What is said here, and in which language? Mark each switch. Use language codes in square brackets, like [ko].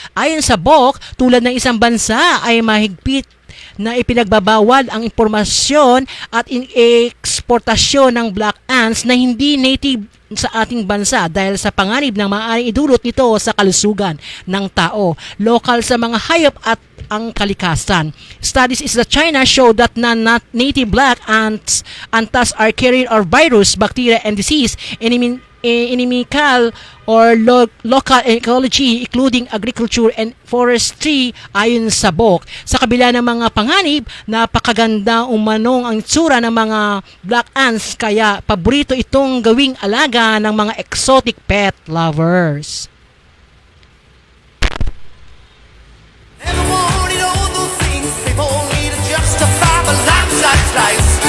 [tl] Ayon sa BOC, tulad ng isang bansa ay mahigpit na ipinagbabawal ang impormasyon at eksportasyon ng black ants na hindi native sa ating bansa dahil sa panganib na maaaring idulot nito sa kalusugan ng tao, lokal sa mga hayop at ang kalikasan. [en] Studies in China show that non-native black ants are carrier of virus, bacteria, and disease, inimical or local ecology including agriculture and forestry [tl] ayon sa BOC. Sa kabila ng mga panganib, napakaganda umanong ang itsura ng mga black ants kaya paborito itong gawing alaga ng mga exotic pet lovers. [en] Never wanted all those things people need to justify the life.